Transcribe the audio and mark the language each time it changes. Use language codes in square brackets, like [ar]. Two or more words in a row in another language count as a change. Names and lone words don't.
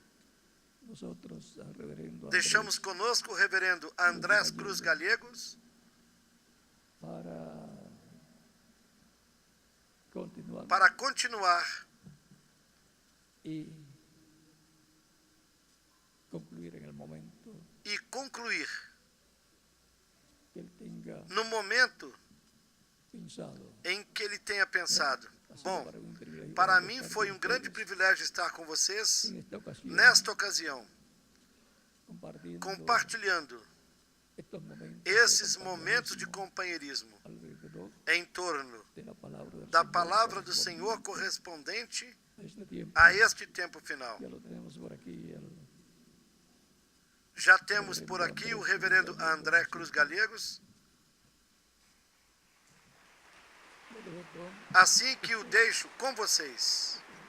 [pt] Deixamos conosco o reverendo Andrés Cruz Gallegos para continuar e concluir no momento pensado. em que ele tenha pensado: [es] Ha sido [pt] bom, [es] para mí un privilegio para poder [pt] mim [es] estar [pt] foi [es] con [pt] um grande [es] ustedes [pt] privilégio estar com vocês [es] en esta ocasión, [pt] nesta ocasião, [es] compartiendo [pt] compartilhando [es] estos momentos [pt] esses momentos de companheirismo [es] alrededor [pt] em torno [es] de la palabra del [pt] da [es] Señor [pt] palavra do Senhor [es] correspondiente [pt] correspondente [es] a este tiempo. [pt] a este tempo final. [es] Ya lo tenemos por aquí. [pt] Já temos por aqui o reverendo André Cruz Gallegos, [es] Lo dejo con [pt] assim que o deixo com vocês.